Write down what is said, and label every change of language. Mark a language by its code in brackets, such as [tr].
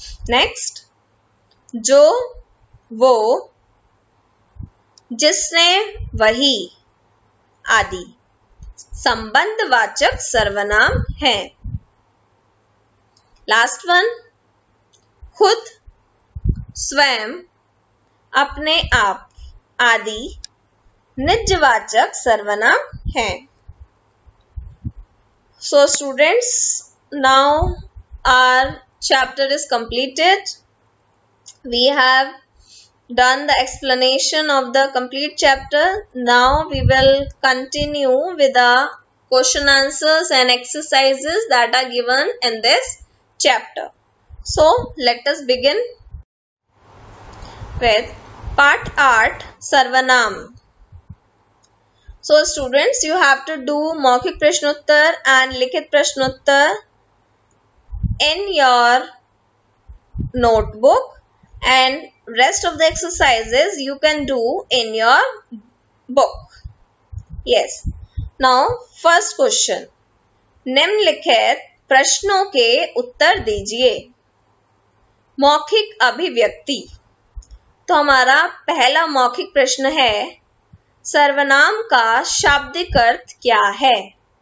[hi] Next, जो, वो, जिसने, वही आदि संबंधवाचक सर्वनाम है। [en] last one, [hi] खुद, स्वयं, अपने आप आदि निजवाचक सर्वनाम है। [en] So students, now our chapter is completed. We have done the explanation of the complete chapter. Now we will continue with the question answers and exercises that are given in this chapter. So let us begin with Part 8 [hi] सर्वनाम. [en] So students, you have to do [hi] मौखिक प्रश्नोत्तर [en] and [hi] लिखित प्रश्नोत्तर [en] in your notebook, and rest of the exercises you can do in your book. Yes. Now first question. [hi] निम्नलिखित प्रश्नों के उत्तर दीजिए. मौखिक अभिव्यक्ति. तो हमारा पहला मौखिक प्रश्न है, सर्वनाम का शाब्दिक अर्थ क्या है?